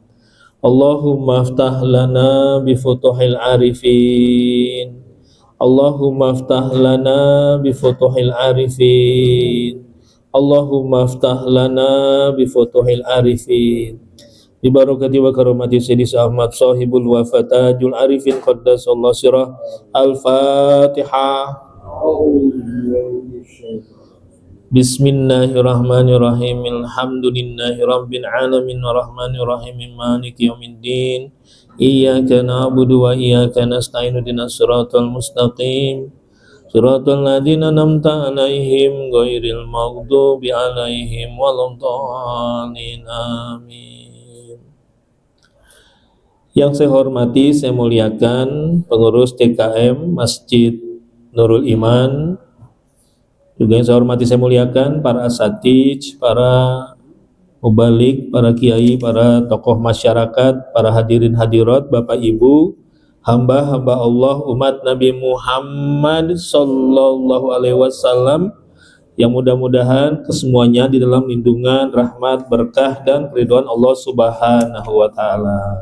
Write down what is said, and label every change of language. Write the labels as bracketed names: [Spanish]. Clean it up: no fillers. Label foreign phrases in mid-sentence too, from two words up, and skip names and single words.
[Arabic] اللهم افتح لنا بفتوح العارفين. اللهم افتح لنا بفتوح العارفين. اللهم افتح لنا بفتوح العارفين. ببركة وكرامة سيدي أحمد صاحب الوفاتاج العارفين قدس الله سره. الفاتحة. بسم الله الرحمن الرحيم. الحمد لله رب العالمين الرحمن الرحيم مالك يوم الدين. إياك نعبد وإياك نستعين اهدنا الصراط المستقيم. صراط الذين أنعمت عليهم غير المغضوب عليهم ولا الضالين. Amin. [Indonesian] Yang saya hormati, saya muliakan pengurus TKM Masjid Nurul Iman. Juga yang saya hormati, saya muliakan para asatidz, para mubalik, para kiai, para tokoh masyarakat, para hadirin hadirat, Bapak Ibu, hamba-hamba Allah, umat Nabi Muhammad [Arabic] صلى الله عليه وسلم, [Indonesian] yang mudah-mudahan kesemuanya di dalam lindungan, rahmat, berkah dan ridwan Allah [Arabic] سبحانه وتعالى.